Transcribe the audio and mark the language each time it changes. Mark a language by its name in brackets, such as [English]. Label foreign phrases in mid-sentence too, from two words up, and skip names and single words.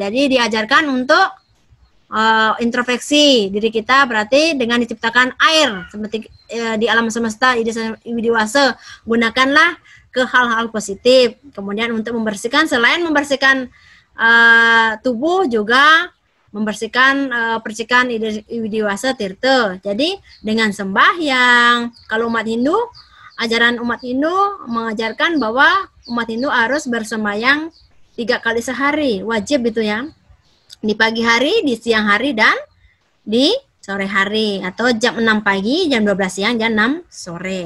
[Indonesian] Jadi diajarkan untuk introspeksi diri kita, berarti dengan diciptakan air seperti di alam semesta, ide widiwasa, gunakanlah ke hal-hal positif. Kemudian untuk membersihkan, selain membersihkan tubuh, juga membersihkan percikan ide widiwasa tirta. Jadi dengan sembahyang, kalau umat Hindu, ajaran umat Hindu mengajarkan bahwa umat Hindu harus bersembahyang 3 kali sehari, wajib itu ya. Di pagi hari, di siang hari, dan di sore hari, atau jam 6 pagi, jam 12 siang, jam 6 sore.